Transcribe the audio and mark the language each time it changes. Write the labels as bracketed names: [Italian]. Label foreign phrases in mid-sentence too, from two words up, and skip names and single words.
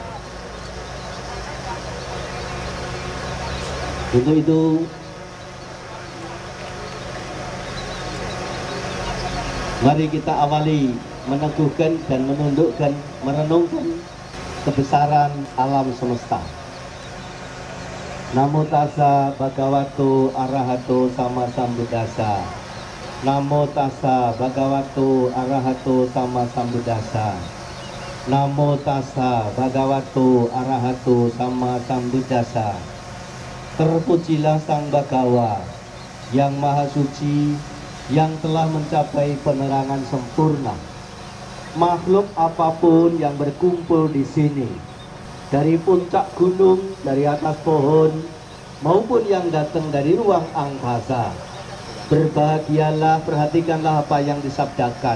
[Indonesian] Untuk itu mari kita awali meneguhkan dan menundukkan, merenungkan kebesaran alam semesta. [Pali] Namo tassa bhagavato arahato sama sambuddhassa. Namo tassa bhagavato arahato sama sambuddhassa. Namo tassa bhagavato arahato sama sambuddhassa. [Indonesian] Terpujilah Sang Bhagawa yang Maha Suci, yang telah mencapai penerangan sempurna. Makhluk apapun yang berkumpul di sini, dari puncak gunung, dari atas pohon, maupun yang datang dari ruang angkasa, berbahagialah, perhatikanlah apa yang disabdakan.